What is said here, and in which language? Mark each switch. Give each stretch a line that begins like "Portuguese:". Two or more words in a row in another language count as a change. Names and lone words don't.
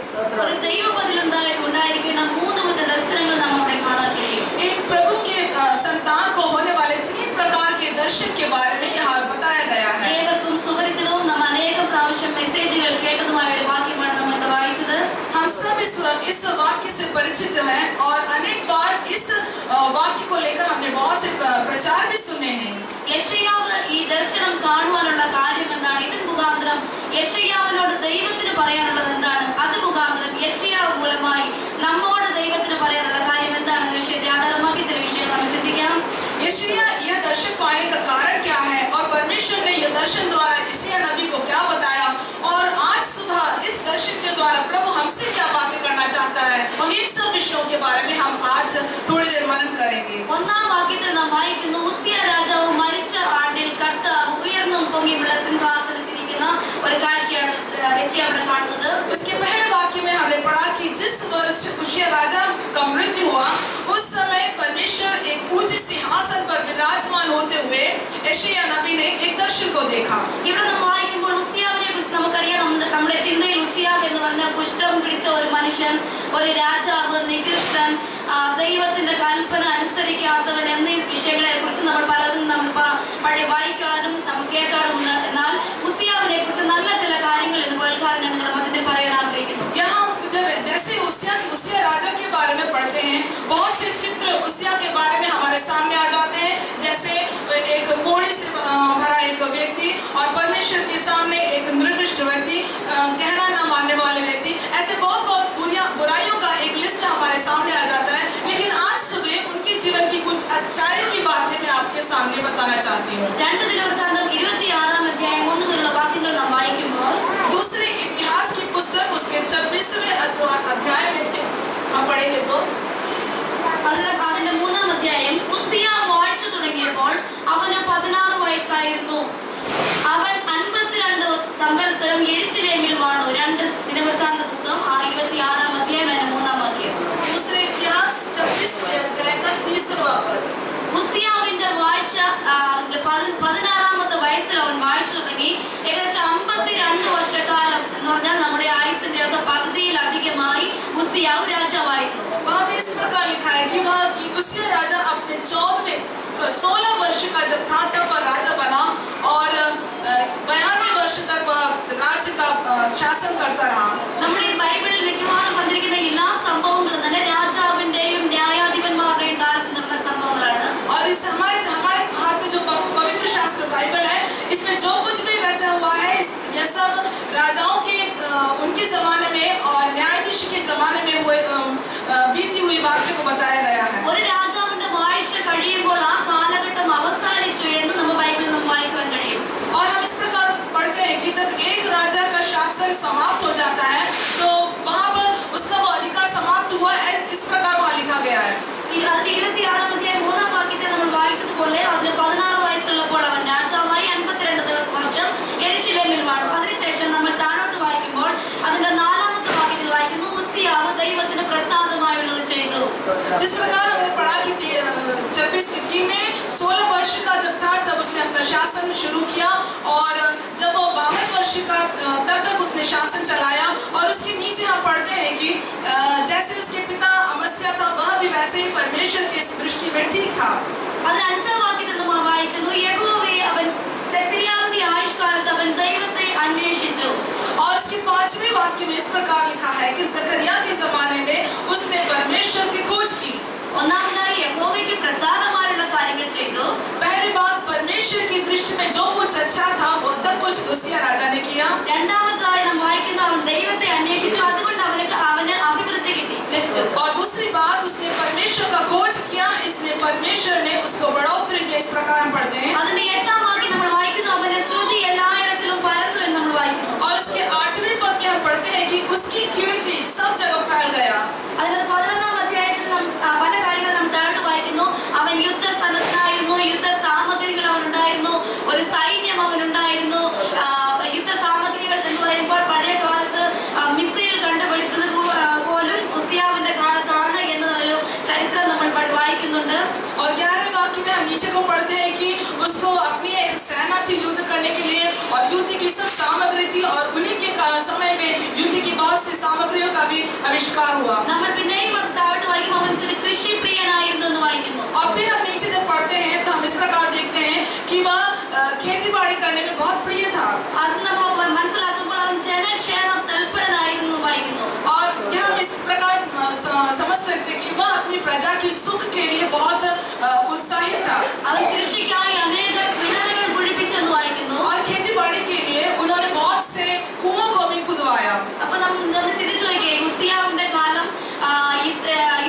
Hindi: इस प्रभु के संतान को होने वाले 3 प्रकार के दर्शन के बारे में यहाँ बताया गया है। हम सब इस वाक्य से परिचित हैं और अनेक बार इस वाक्य को लेकर हमने बहुत से प्रचार भी सुने हैं।
Malayalam: യെശയ്യാവ് ഈ ദർശനം കാണുവാനുള്ള കാര്യം എന്താണ്? ഇതിന് മുഖാന്തരം യെശയ്യാവിനോട് ദൈവത്തിന് പറയാനുള്ളത് എന്താണ്? അത് മുഖാന്തരം യെശയ്യാവ് മൂലമായി നമ്മോട് ദൈവത്തിന് പറയാനുള്ള കാര്യം എന്താണെന്ന് വിഷയത്തെ ആധാരമാക്കി ചില വിഷയങ്ങൾ നമ്മൾ ചിന്തിക്കാം.
Hindi: यशायाह यह दर्शन पाने का कारण क्या है और परमेश्वर दर्शन द्वारा यशायाह नबी को क्या बताया और आज सुबह इस दर्शन के द्वारा प्रभु हमसे क्या बातें करना चाहता है, इन सब विषयों के बारे में हम आज थोड़ी देर मनन करेंगे।
Malayalam: ഒന്നാം വാക്യത്തിൽ നാം വായിക്കുന്നു, ഉസ്സിയ രാജാവ് മരിച്ച ആണ്ടിൽ കർത്താവ് ഉയർന്നും പൊങ്ങിയുള്ള സിംഹാസനത്തിരിക്കുന്ന ഒരു കാഴ്ചയാണ് യെശയ്യാ ഇവിടെ കാണുന്നത്.
Hindi: इसके पहले वाक्य में हमने पढ़ा कि जिस वर्ष उशिया राजा का मृत्यु हुआ उस समय परमेश्वर एक ऊंचे सिंहासन पर विराजमान होते हुए यशायाह नबी ने एक दर्शन को देखा।
Malayalam: ഇവിടെ നാം വായിക്കുമ്പോൾ ഉസ്സിയാവിനെ കുറിച്ച് നമുക്കറിയാം. നമ്മുടെ ചിന്തയിൽ ഉസ്സിയാവ് എന്ന് പറഞ്ഞാൽ കുഷ്ഠം പിടിച്ച ഒരു മനുഷ്യൻ, ഒരു രാജാവ്, നികൃഷ്ടൻ, ദൈവത്തിന്റെ കൽപ്പന അനുസരിക്കാത്തവൻ എന്നീ വിഷയങ്ങളെ കുറിച്ച് നമ്മൾ പലതും പഴയ വായിക്കാനും നമ്മൾ കേൾക്കാറുമുണ്ട്. എന്നാൽ ഉസ്സിയാവിനെ കുറിച്ച് നല്ല ചില കാര്യങ്ങൾ ഇന്ന് കേൾക്കാൻ ഞങ്ങളുടെ മധ്യത്തിൽ പറയാൻ ആഗ്രഹിക്കുന്നു.
Hindi: यहाँ जब जैसे उसिया राजा के बारे में पढ़ते हैं, बहुत से चित्र उसिया के बारे में हमारे सामने आ जाते हैं, जैसे एक घोड़े से भरा एक व्यक्ति और परमेश्वर के सामने एक निकृष्ट व्यक्ति, कहना न मानने वाले व्यक्ति, ऐसे बहुत बुराइयों का एक लिस्ट हमारे सामने आ जाता है। लेकिन आज सुबह उनके जीवन की कुछ अच्छाइयों की बातें मैं आपके सामने बताना चाहती हूँ।
Malayalam: 2 ദിനവൃത്താന്തം 26-ാം അധ്യായം 1 മുതലുള്ള വാക്യങ്ങൾ നാം വായിക്കുമ്പോൾ
Hindi: दूसरे इतिहास की पुस्तक उसके 26वें अध्याय में हम पढ़ेंगे तो
Malayalam: അതിന്റെ 3-ാം അധ്യായം, ഉസ്സിയ വാഴ്ച തുടങ്ങിയപ്പോൾ അവന് 16 വയസ്സായിരുന്നു. അവൻ 52 സംവത്സരം യെരൂശലേമിൽ വാണു. 2 ദിനവൃത്താന്ത പുസ്തകം 26-ാം അധ്യായം 3-ാം വാക്യം.
Hindi: दूसरे इतिहास 26वें अध्याय का 30वां पद।
Malayalam: ഉസ്സിയാവിന്റെ വാഴ്ച 16-ാമത്തെ വയസ്സിൽ അവൻ വാഴ്ച തുടങ്ങി. ഏകദേശം 52 വർഷക്കാലം എന്ന് പറഞ്ഞാൽ നമ്മുടെ ആയുസിന്റെ ഒക്കെ പകുതിയിലധികമായി ഉസ്സിയാവ് രാജാവായിരുന്നു.
Hindi: वहाँ पे इस प्रकार लिखा है कि उसिया राजा अपने 16 वर्ष का जब था तब वह राजा बना और 92 वर्ष तक वह राज्य का शासन करता रहा।
Malayalam: നമ്മുടെ ഈ ബൈബിളിൽ മിക്കവാറും വന്നിരിക്കുന്ന എല്ലാ സംഭവങ്ങളും തന്നെ രാജാവിന്റെയും ന്യായാധിപന്മാരുടെയും കാലത്ത് നടന്ന സംഭവങ്ങളാണ്.
Hindi: और इस हमारे हाथ में जो पवित्र शास्त्र बाइबल है, इसमें जो कुछ भी रचा हुआ है यह सब राजाओं के उनके जमाने में और न्यायाधीश के जमाने में हुए बीती हुई बातों को बताया गया है।
Malayalam: ഒരു രാജാവിന്റെ വാഴ്ച കഴിയുമ്പോൾ ആ കാലഘട്ടം അവസാനിച്ചു എന്ന് നമ്മൾ ബൈബിളിൽ നമുക്ക് വായിക്കാൻ കഴിയും.
Hindi: और हम इस प्रकार पढ़ते हैं कि जब एक राजा का शासन समाप्त हो जाता है तो वहाँ पर उसका वो अधिकार समाप्त हुआ है, इस प्रकार वहाँ लिखा गया है।
Malayalam: 26-ാം അധ്യായം 3-ാം വാക്യത്തിൽ നമ്മൾ വായിച്ചതുപോലെ അതിന് 16 വയസ്സുള്ളപ്പോൾ അവൻ രാജാവായി 52 വർഷം യെരൂശലേമിൽ വാണു. അതിനുശേഷം നമ്മൾ താഴോട്ട് വായിക്കുമ്പോൾ അതിന്റെ 4-ാമത്തെ വാക്യത്തിൽ വായിക്കുന്നു, ഉസ്സിയാവ് ദൈവത്തിന് പ്രസാദമായുള്ളത് ചെയ്തു.
Hindi: जिस प्रकार हमने पढ़ा कि 26 में 16 वर्ष का जब था तब उसने अपना शासन शुरू किया और जब वो 52 वर्ष का तब तक उसने शासन चलाया। और उसके नीचे हम पढ़ते हैं कि जैसे उसके पिता अमस्या था वह भी वैसे ही परमेश्वर की दृष्टि में ठीक था।
Malayalam: അതിന് 5-ാം വാക്യത്തിൽ നമ്മൾ വായിക്കുന്നു, യഹോവയെ അവൻ സെഖര്യാവിന്റെ ആയുഷ്കാലത്ത് അവൻ ദൈവത്തെ അന്വേഷിച്ചു.
Hindi: और इसके 5वें वाक्य में इस प्रकार लिखा है कि जकरिया के जमाने में उसने परमेश्वर की खोज की।
Malayalam: ഒന്നാമതായി യഹോവയ്ക്ക് പ്രസാദമായുള്ള കാര്യങ്ങൾ ചെയ്തു.
Hindi: पहली बात, परमेश्वर की दृष्टि में जो कुछ अच्छा था वो सब कुछ उसिया राजा ने किया।
Malayalam: രണ്ടാമതായി നാം വായിക്കുന്ന അവൻ ദൈവത്തെ അന്വേഷിച്ചു, അതുകൊണ്ട് അവന് അഭിവൃദ്ധി ലഭിച്ചു.
Hindi: और दूसरी बात, उसने परमेश्वर का खोज किया, इसलिए परमेश्वर ने उसको बढ़ोतरी दी। इस प्रकार हम पढ़ते हैं।
Malayalam: അതിന്റെ 8-ാം വാക്യം നമ്മൾ വായിക്കുന്നു, അവന്റെ സ്തുതി എല്ലായിടത്തിലും പരന്നു എന്ന് നമ്മൾ വായിക്കുന്നു.
Hindi: और इसके 8वें पद में हम पढ़ते हैं कि उसकी कीर्ति सब जगह फैल गया।
Malayalam: അതിന്റെ 11-ാം അധ്യായത്തിൽ പല കാര്യങ്ങൾ നാം താഴോട്ട് വായിക്കുന്നു. അവൻ യുദ്ധസന്നദ്ധനായിരുന്നു, യുദ്ധ സാമഗ്രികൾ അവനുണ്ടായിരുന്നു, ഒരു സൈന്യം അവനുണ്ടായിരുന്നു. യുദ്ധ സാമഗ്രികൾ എന്ന് പറയുമ്പോൾ പഴയ കാലത്ത് മിസൈൽ കണ്ടുപിടിച്ചത് പോലും ഉസ്സിയാവിന്റെ കാലത്താണ് എന്നൊരു ചരിത്രം നമ്മൾ വായിക്കുന്നുണ്ട്.
Hindi: और 11वें वाक्य में हम नीचे को पढ़ते हैं कि उसको अपनी एक सेना थी युद्ध करने के लिए और युद्ध की सब सामग्री थी और उन्हीं के समय में युद्ध की बहुत सी सामग्रियों का भी आविष्कार हुआ।
Malayalam: നമ്മൾ പിന്നെയും അത് താഴോട്ട് വായിക്കും, അവൻ കൃഷിപ്രിയനായിരുന്നു എന്ന് വായിക്കുന്നു.
Hindi: और फिर हम नीचे जब पढ़ते हैं तो हम इस प्रकार देखते हैं कि वह खेती बाड़ी करने में बहुत प्रिय था।
Malayalam: അത് നമ്മൾ മനസ്സിലാക്കുമ്പോൾ അവൻ ജനക്ഷേമ തൽപരനായിരുന്നു എന്ന് വായിക്കുന്നു.
Hindi: और यह हम इस प्रकार समझ सकते हैं कि वह अपनी प्रजा की सुख के लिए बहुत उत्साहित था।
Malayalam: അവൻ കൃഷിക്കായി അനേക കിണറുകൾ കുഴിപ്പിച്ചെന്ന് വായിക്കുന്നു.
Hindi: और खेती बाड़ी के लिए उन्होंने बहुत से कुओं को भी खुदवाया।
Malayalam: അപ്പൊ നമ്മൾ ചിന്തിച്ചു നോക്കിയേ, ഉസ്സിയാവിന്റെ കാലം